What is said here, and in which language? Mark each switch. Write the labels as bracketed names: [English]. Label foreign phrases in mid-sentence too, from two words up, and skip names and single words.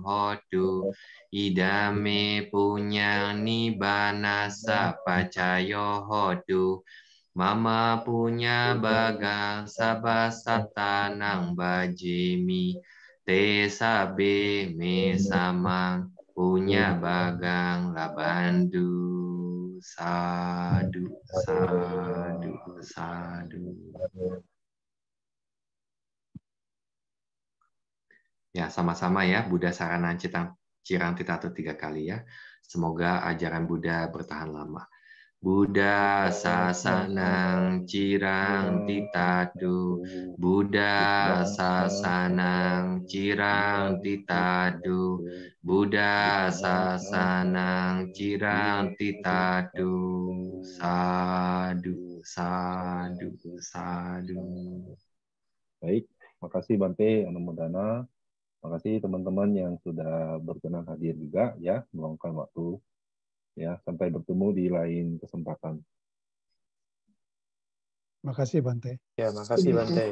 [Pali] hotu idame punyang nibbana sapacayo hotu Mama punya bagang sabasatanang bajimi te sabe me samang punya bagang labandu sadu sadu sadu. [Indonesian] Ya sama-sama ya [Pali] Buddha Saranan Cirang Titatu [Indonesian] 3 kali ya. Semoga ajaran Buddha bertahan lama. [Pali] Buddha sasanang cirang titadu Buddha sasanang cirang titadu Buddha sasanang cirang titadu sadu sadu sadu. [Indonesian] Baik, makasih Bante Anumodana. Makasih teman-teman yang sudah berkenan hadir juga ya, meluangkan waktu. Ya, sampai bertemu di lain kesempatan. Makasih Bante. Ya, makasih Bante.